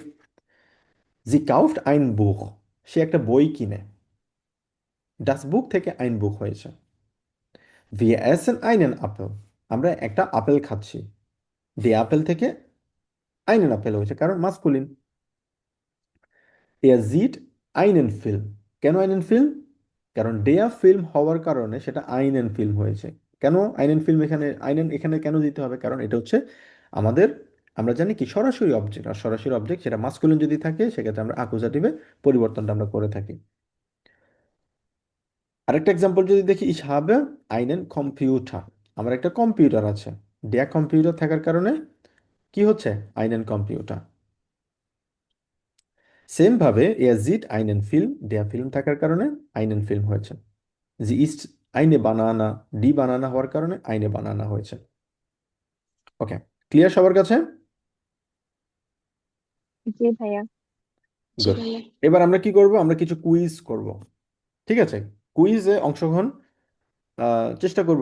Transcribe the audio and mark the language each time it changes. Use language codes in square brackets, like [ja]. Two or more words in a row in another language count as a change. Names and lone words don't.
[de] Sie kauft ein Buch, [bn] সে একটা বই কিনে, [de] das Buch [bn] থেকে [de] ein Buch [bn] হয়েছে। [de] Wir essen einen Apfel, [bn] আমরা একটা আপেল খাচ্ছি। [de] der Apfel [bn] থেকে [de] einen Apfel [bn] হয়েছে, কারণ মাস্কুলিন। [de] Er sieht einen Film, কেন einen Film? [bn] কারণ [de] der Film [bn] হওয়ার কারণে সেটা [de] einen Film [bn] হয়েছে। কেন [de] einen Film [bn] এখানে, einen এখানে কেন দিতে হবে? কারণ এটা হচ্ছে আমাদের, আমরা জানি কি সরাসরি অবজেক্ট, আর সরাসরি অবজেক্ট সেটা মাস্কুলিন যদি থাকে সেক্ষেত্রে আমরা আকুজাটিভে পরিবর্তনটা আমরা করে থাকি। আরেকটা এক্সাম্পল যদি দেখি, [de] ich habe einen Computer, [bn] আমার একটা কম্পিউটার আছে। ডেয়া কম্পিউটার থাকার কারণে কি হচ্ছে? [de] einen Computer। [bn] সেম ভাবে [de] er sieht einen Film, der Film [bn] থাকার কারণে [de] einen Film [bn] হয়েছে। [de] sie isst eine Banana, die Banane [bn] হওয়ার কারণে [de] eine Banane [bn] হয়েছে। ওকে, ক্লিয়ার সবার কাছে? জি ভাইয়া। গুড। এবার আমরা কি করব? আমরা কিছু কুইজ করব, ঠিক আছে? কুইজে অংশগ্রহণ চেষ্টা করব।